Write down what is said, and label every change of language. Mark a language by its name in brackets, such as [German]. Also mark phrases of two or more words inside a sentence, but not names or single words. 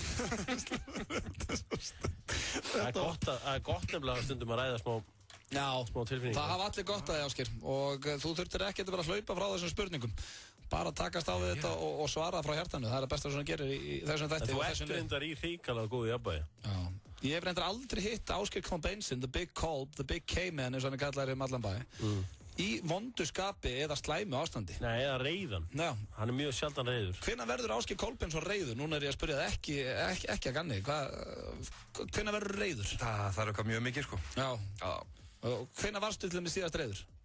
[Icelandic] Það er gott nefnilega stundum að ræða smá tilfinningar. Það hafa allir gott að þig, Ásgeir. Og þú þurftir ekki að vera að hlaupa frá þessum spurningum. Bara takast á við þetta og svara frá hjartanu. Það er það besta sem hann gerir í þessum þætti. Þú ert reyndar í hrikalega góðu jafnvægi. Já. Ég hef reyndar aldrei hitt Ásgeir Kolbeinsson, [English] the big Kolb, the big K-man, [Icelandic] eins og hann kallar allan bæ. Í vondu skapi eða slæmu ástandi. Nei, eða reiðan. Já. Hann er mjög sjaldan reiður. Hvenær verður Ásgeir Kolbeinsson reiður? Núna er ég að spyrja það ekki að ganni. Hvenær verður reiður? Það er eitthvað mjög mikið, sko. Já. Hvenær varstu til með síðast reiður?